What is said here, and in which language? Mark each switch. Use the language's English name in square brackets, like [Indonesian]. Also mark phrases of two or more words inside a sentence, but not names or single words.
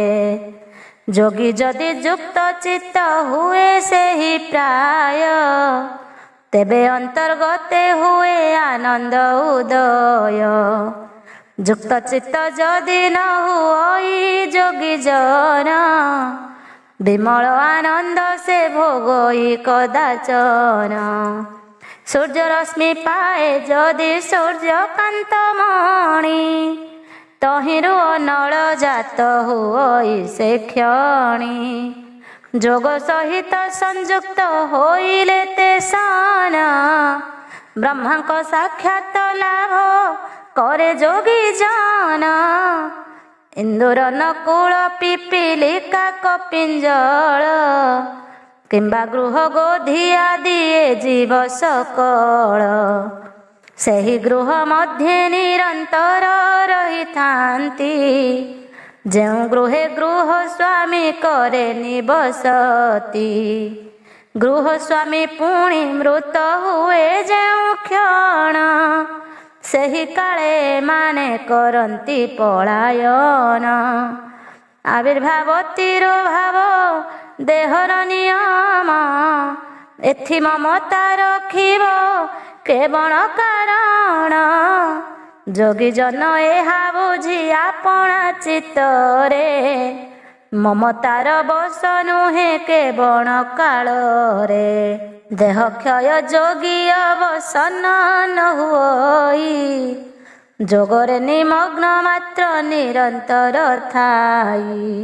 [Odia] ଯୋଗୀ ଯଦି ଯୁକ୍ତ ଚିତ୍ତ ହୁଏ ସେ ହି ପ୍ରାୟ ତେବେ ଅନ୍ତର୍ଗତେ ହୁଏ ଆନନ୍ଦ ଉଦୟ। ଯୁକ୍ତ ଚିତ୍ତ ଯଦି ନ ହୁଇ ଯୋଗୀ ଜନ ବିମଳ ଆନନ୍ଦ ସେ ଭୋଗଇ କଦାଚନ। ସୂର୍ଯ୍ୟ ରଶ୍ମି ପାଏ ଯଦି ସୂର୍ଯ୍ୟକାନ୍ତ ମଣି ତହିଁରୁ ଅନଳ ଜାତ ହୁଇ ସେ କ୍ଷଣି। ଯୋଗ ସହିତ ସଂଯୁକ୍ତ ହୋଇଲେ ତେ ସନ ବ୍ରହ୍ମଙ୍କ ସାକ୍ଷାତ ଲାଭ କରେ ଯୋଗୀ ଜନ। ଇନ୍ଦୁର ନକୁଳ ପିପୀଲିକା କପିଞ୍ଜଳ କିମ୍ବା ଗୃହ ଗୋଧୀ ଆଦି ଜୀବ ସକଳ। ସେହି ଗୃହ ମଧ୍ୟେ ନିରନ୍ତର ରହିଥାନ୍ତି ଯେଉଁ ଗୃହେ ଗୃହ ସ୍ୱାମୀ କରେ ନିବସତି। ଗୃହ ସ୍ୱାମୀ ପୁଣି ମୃତ ହୁଏ ଯେଉଁ କ୍ଷଣ ସେହି କାଳେ ମାନେ କରନ୍ତି ପଳାୟନ। ଆବିର୍ଭାବ ତିରୋଭାବ ଦେହର ନିୟମ ଏଥି ମମତା ରଖିବ କେବଳ କାରଣ। ଯୋଗୀ ଜନ ଏହା ବୁଝି ଆପଣା ଚିତ୍ତରେ ମମତାର ବଶ ନୁହେ କେବଳ କାଳରେ। ଦେହ କ୍ଷୟ ଯୋଗୀ ଅବସନ୍ନ ନ ହୁଇ ଯୋଗରେ ନିମଗ୍ନ ମାତ୍ର ନିରନ୍ତର ଥାଇ।